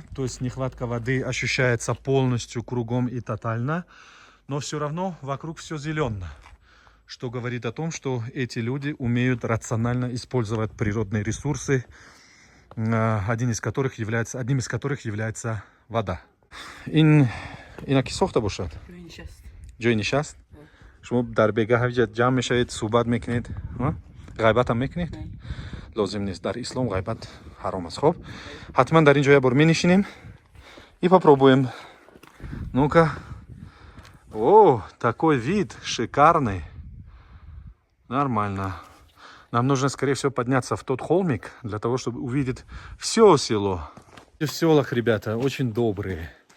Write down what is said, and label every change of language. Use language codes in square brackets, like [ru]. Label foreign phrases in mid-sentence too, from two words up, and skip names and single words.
[ru] То есть нехватка воды ощущается полностью, кругом и тотально. Но все равно вокруг все зелено. Что говорит о том, что эти люди умеют рационально использовать природные ресурсы, одним из которых является вода. [tg] اینا کی ساخته باشد؟ جای نشست؟ شما در بگاه حجت جمع میشید صحبت میکنید غیبت هم میکنید؟ لازم نیست در اسلام غیبت حرام است. خب حتما در اینجا یه بار می‌نشینیم [ru] и попробуем. Ну-ка. О, такой вид шикарный. Нормально. Нам нужно, скорее всего, подняться в тот холмик для того, чтобы увидеть все село. В селах, ребята, очень добрые.